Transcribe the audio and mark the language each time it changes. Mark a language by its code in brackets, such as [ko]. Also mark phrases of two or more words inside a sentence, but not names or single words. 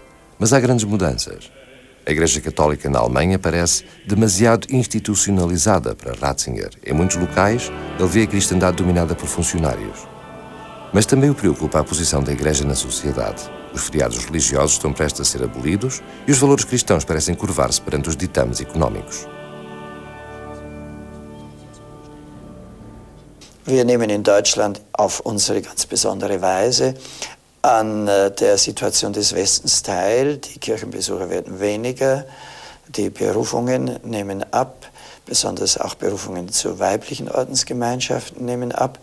[pt] Mas há grandes mudanças. A Igreja Católica na Alemanha parece demasiado institucionalizada para Ratzinger. Em muitos locais, ele vê a cristandade dominada por funcionários. Mas também o preocupa a posição da Igreja na sociedade. Os feriados religiosos estão prestes a ser abolidos e os valores cristãos parecem curvar-se perante os ditames económicos. [de] Wir nehmen in Deutschland auf unsere ganz besondere Weise an der Situation des Westens teil. Die Kirchenbesucher werden weniger, die Berufungen nehmen ab, besonders auch Berufungen zu weiblichen Ordensgemeinschaften nehmen ab.